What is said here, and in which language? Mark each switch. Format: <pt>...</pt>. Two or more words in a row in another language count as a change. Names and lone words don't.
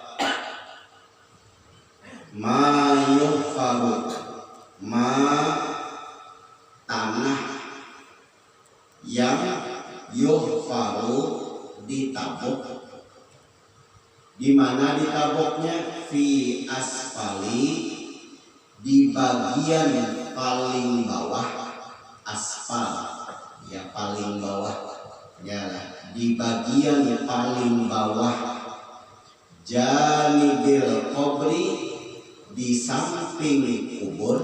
<bjn>Mayufaru, tanah yang yuhfaru ditabuk. Di mana ditabuknya?</bjn> <ar>في أسفل,</ar> <id>di bagian paling bawah. Asfal ya paling bawah ya, di bagian paling bawah.</id> <ar>جانب القبر,</ar> <id>di samping kubur.</id>